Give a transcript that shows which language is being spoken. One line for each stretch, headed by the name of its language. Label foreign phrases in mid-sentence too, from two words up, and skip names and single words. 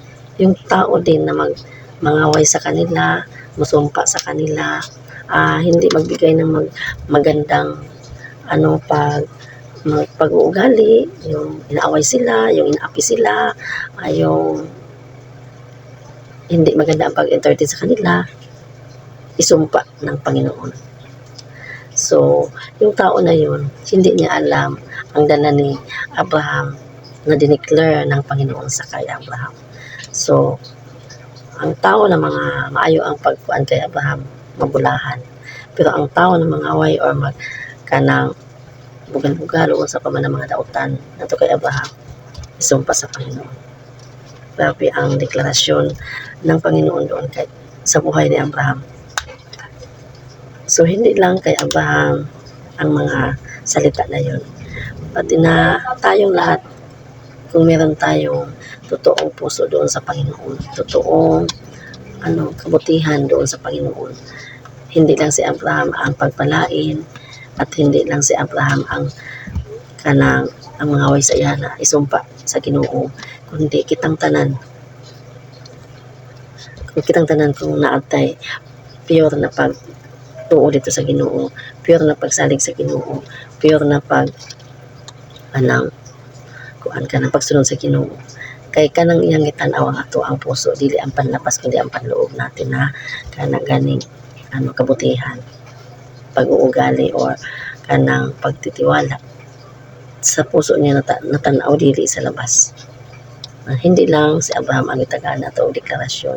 Filipino: Yung tao din na mangaway sa kanila, musumpa sa kanila, hindi magbigay ng magandang pag-uugali, yung inaaway sila, yung inaapi sila, yung hindi maganda ang pag-entertain sa kanila, isumpa ng Panginoon. So, yung tao na yun, hindi niya alam ang dala ni Abraham na dineclare ng Panginoon sa kay Abraham. So,
Cebuano: ang tao na mga maayo ang pagkuan kay Abraham, mabulahan. Pero ang tao na mangaway or kanang bugal-bugal o sa paman ng mga dautan nato kay Abraham, isumpa sa Panginoon.
Filipino: Grabe ang deklarasyon ng Panginoon doon sa buhay ni Abraham. So hindi lang kay Abraham ang mga salita na yun, pati na tayong lahat, kung meron tayong totoong puso doon sa Panginoon, totoong kabutihan doon sa Panginoon. Hindi lang si Abraham ang pagpalain, at hindi lang si Abraham ang
Cebuano: mga way sa iya na isumpa sa Ginoo, kundi kitang tanan kung naatay pure na pagtuo dito sa Ginoo, pure na pagsalig sa Ginoo, pure na pagsunod sa Ginoo. Kay kanang iyang gitanaw ang ato ang puso, dili ang panlapas kundi
Filipino: ang panloob natin
Cebuano: na ganing kabutihan, pag-uugali or kanang pagtitiwala sa puso niya natanaw dili sa labas.
Filipino: Hindi lang si Abraham ang itagaan na itong deklarasyon.